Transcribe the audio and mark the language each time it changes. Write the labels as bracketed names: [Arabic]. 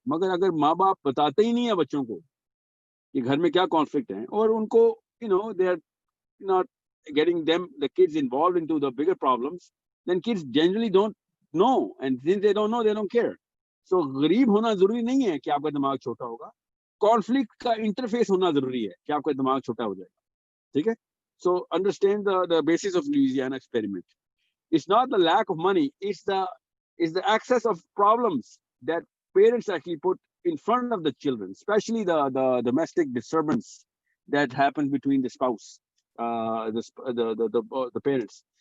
[Hindi] मगर अगर माँ बाप बताते ही नहीं है बच्चों को कि घर में क्या कॉन्फ्लिक्ट है, और उनको [English] they are not getting the kids involved into the bigger problems, then kids generally don't know, and since they don't know, they don't care. [Hindi] So गरीब होना जरूरी नहीं है कि आपका दिमाग छोटा होगा. कॉन्फ्लिक्ट का इंटरफेस होना जरूरी है कि आपका दिमाग छोटा हो जाएगा. ठीक है. [English] So understand the basis of Louisiana experiment. It's not the lack of money, it's the access of problems that parents actually put in front of the children, especially the domestic disturbance that happens between the spouse, the parents.